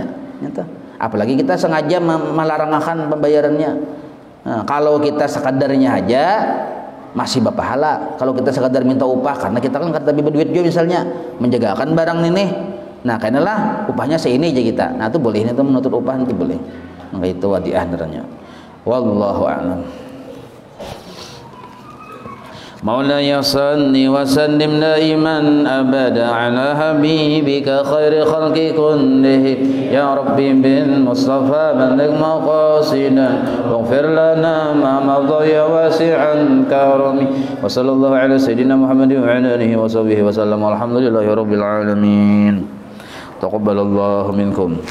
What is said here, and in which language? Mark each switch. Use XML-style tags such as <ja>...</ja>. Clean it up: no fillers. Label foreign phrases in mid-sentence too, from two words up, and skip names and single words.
<bjn>Apalagi kita sengaja melarangkan pembayarannya. Nah, kalau kita sekadarnya aja masih bapahala. Kalau kita sekadar minta upah karena kita kan kata berduit juga misalnya menjagakan barang ini, nah karenalah upahnya seini aja kita. Nah itu boleh, itu menuntut upah nanti boleh. maka itu wadiah deranya.</bjn> <ar>Wallahu a'lam. مولاي صل وسلم دائما أبدا على حبيبك خير خلق كله يا ربي بالمصطفى بلغ مقاصدنا واغفر لنا ما مضى يا واسع كرمي وصلى الله على سيدنا محمد وعلى آله وصحبه وسلم والحمد لله رب العالمين تقبل الله منكم.</ar>